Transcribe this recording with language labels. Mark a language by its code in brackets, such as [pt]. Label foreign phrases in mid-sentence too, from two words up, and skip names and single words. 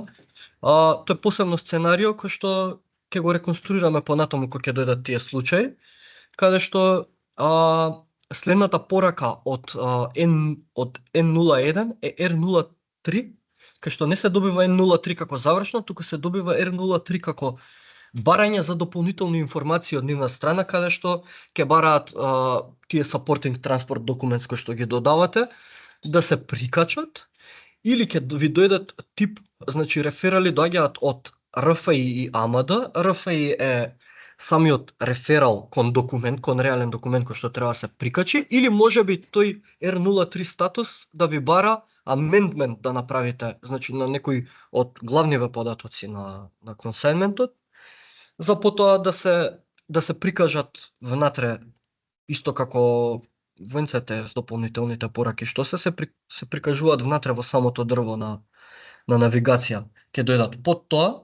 [mk] Тоа е посебно сценарио кој што ќе го реконструираме понатаму кога ќе дојдат тие случаи, каде што следната порака од N01 е R03, кај што не се добива N03 како завршно, туку се добива R03 како барање за дополнителни информации од нивна страна, каде што ќе бараат тие [en] supporting transport documents [mk] кои што ги додавате да се прикачат, или ќе ви дојдат тип, значи реферали доаѓаат од RFI и AMD. RFI е самиот реферал кон документ, кон реален документ кој што треба да се прикачи, или можеби тој R03 статус да ви бара amendment да направите, значи на некој од главниве податоци на консайнментот, за потоа да се прикажат внатре, исто како во NCTS дополнителните пораки што се прикажуваат внатре во самото дрво на навигација, ќе дојдат под тоа.